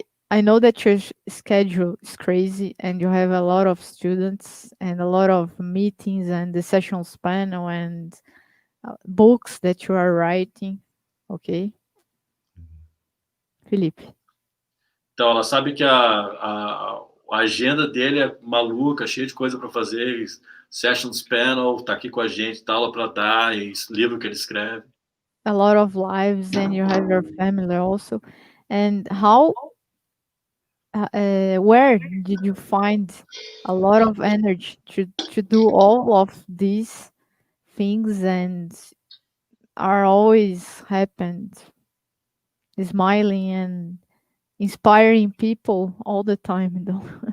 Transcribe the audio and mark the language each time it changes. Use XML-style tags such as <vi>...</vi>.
<en>I know that your schedule is crazy and you have a lot of students and a lot of meetings and the sessions panel and books that you are writing, okay? Felipe.</en> <pt>Então, ela sabe que a agenda dele é maluca, cheia de coisa para fazer, sessions panel, tá aqui com a gente, tá aula para dar, e livro que ele escreve.</pt> <en>A lot of lives and you have your family also. And how, where did you find a lot of energy to do all of these things and are always happened, smiling and inspiring people all the time, though?</en>